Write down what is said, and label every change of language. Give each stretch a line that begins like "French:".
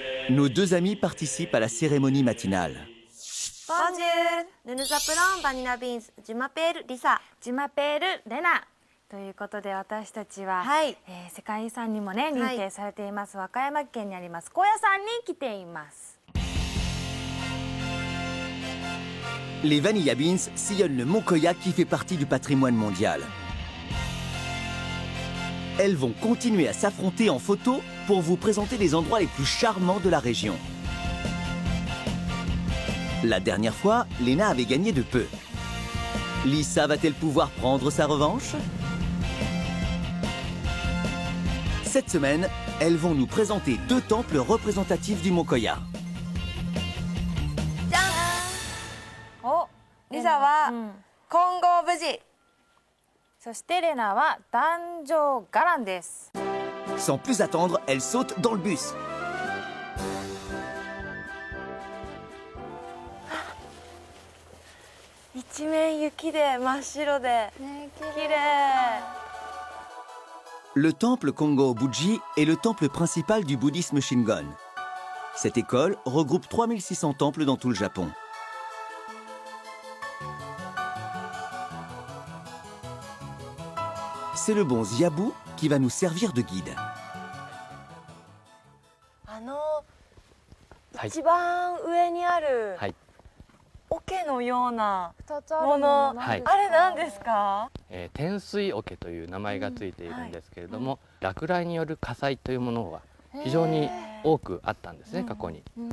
French: Nos deux amis participent à la cérémonie matinale. Bonjour, nous nous appelons Vanilla Beans. Je m'appelle Lisa. Je m'appelle
Japanese: レナということで私たちは、はい世界遺産にもね認定されています、和歌山県にあります高野山に来ています。
French: Les Vanilla Beans sillonnent le mont Koya qui fait partie du patrimoine mondial. Elles vont continuer à s'affronter en photo pour vous présenter les endroits les plus charmants de la région. La dernière fois, Lena avait gagné de peu. Lisa va-t-elle pouvoir prendre sa revanche? Cette semaine, elles vont nous présenter deux temples représentatifs du mont Koya.
Japanese: お、リサは金剛無事。そしてレナは壇上伽藍です。
French: Sans plus attendre, elle saute dans le bus.
Japanese: 一面雪で真っ白で、綺麗。
French: Le temple Kongo-Buji est le temple principal du bouddhisme Shingon. Cette école regroupe 3600 temples dans tout le Japon. C'est le bon Ziabu qui va nous servir de guide.
Japanese: 一番上にある桶のようなもの、あれ何ですか？天水桶という名前がついているんですけれども、落雷による火災というものは非常に多くあったんですね、過去に。